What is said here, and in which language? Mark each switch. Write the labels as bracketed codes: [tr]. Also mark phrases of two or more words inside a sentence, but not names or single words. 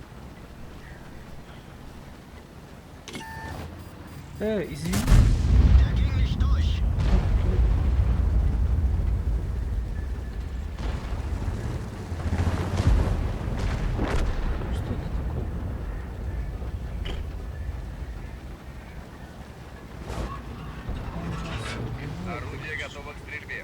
[ru] Извини. [de] Der nicht durch. [ru] Что это такое? Орудие готово к стрельбе.